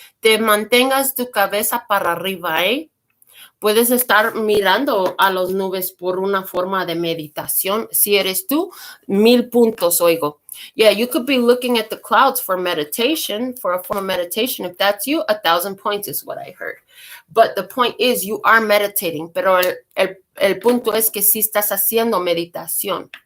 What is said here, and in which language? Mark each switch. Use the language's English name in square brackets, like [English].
[Spanish] Te mantengas tu cabeza para arriba, ¿eh? Puedes estar mirando a las nubes por una forma de meditación. Si eres tú, 1000 puntos, oigo. [English] Yeah, you could be looking at the clouds for meditation, for a form of meditation. If that's you, 1000 points is what I heard. But the point is, you are meditating. [Spanish] Pero el punto es que sí estás haciendo meditación.